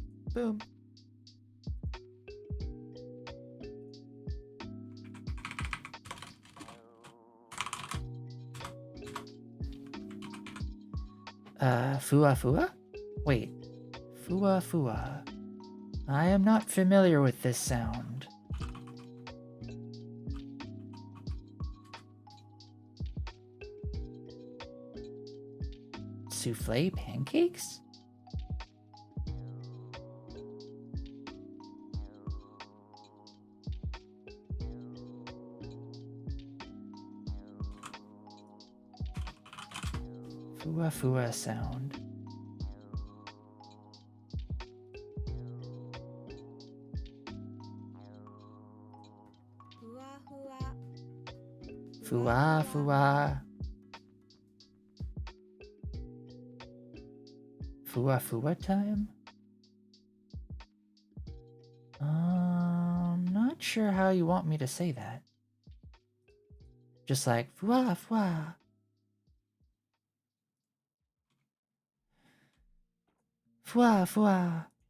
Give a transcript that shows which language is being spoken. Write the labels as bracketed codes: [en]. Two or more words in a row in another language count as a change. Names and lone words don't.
[en] Boom. Fua Fua? Wait. Fua Fua. I am not familiar with this sound. Souffle pancakes? Fua Fua sound. Fua Fua. Fua Fua time? Not sure how you want me to say that. Just like Fua Fua. Fua Fua.